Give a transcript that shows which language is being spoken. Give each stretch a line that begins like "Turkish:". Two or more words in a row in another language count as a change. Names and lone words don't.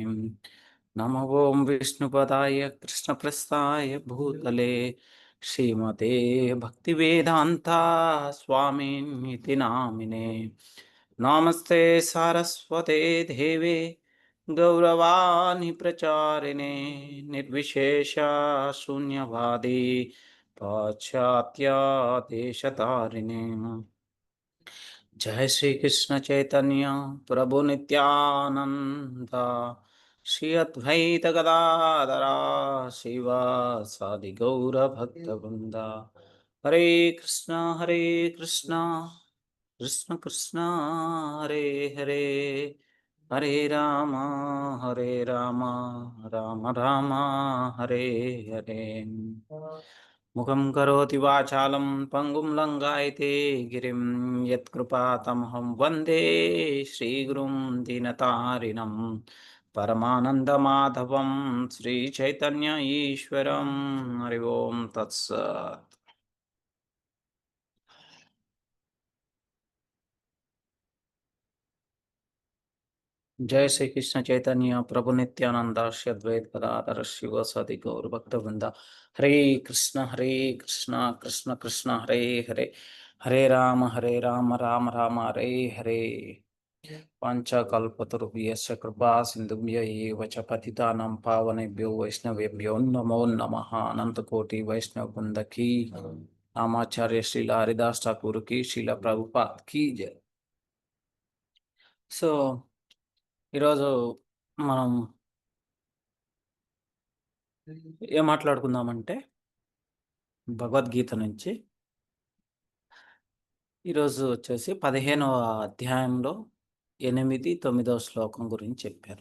Sanskrit: నమో ఓం విష్ణుపదాయ కృష్ణప్రస్థాయ భూతలే శ్రీమతే భక్తివేదాంత స్వామినితి నామినే. నమస్తే సారస్వతే దేవే గౌరవాణి ప్రచారిణే నిర్విశేష శూన్యవాది పాశ్చాత్య దేశతారిణే. जय श्री कृष्ण चैतन्य प्रभु नित्यानंद श्री अद्वैत गदाधरा शिवासादि गौर भक्त वृंदा. हरे कृष्ण कृष्ण कृष्ण हरे हरे, हरे राम राम राम हरे हरे. मुखं करोति वाचालं पंगुं लंघयते गिरिं यत्कृपातमहं वन्दे श्रीगुरुं दीनतारिणं परमानन्दमाधवं श्रीचैतन्य ईश्वरं. हरि ओं तत्सत्. जय श्री कृष्ण चैतन्य प्रभु नित्यानंद श्री अद्वैत गदाधर शिवासादि गौर भक्त वृंद. हरे कृष्ण कृष्ण कृष्ण हरे हरे, हरे राम राम राम हरे हरे. पंचकल्पतरुभ्यश्च कृपा सिन्धुभ्य एव च पतितानां पावनेभ्यो वैष्णवेभ्यो नमो नमः.
Hindi: अनंतकोटि वैष्णव वृंद की, रामाचार्य श्रील हरिदास ठाकुर की, श्रील प्रभुपाद की जय.
Telugu: సో ఈరోజు మనం ఏం మాట్లాడుకుందామంటే భగవద్గీత నుంచి. ఈరోజు వచ్చేసి 15వ అధ్యాయంలో 8, 9వ శ్లోకం గురించి చెప్పారు.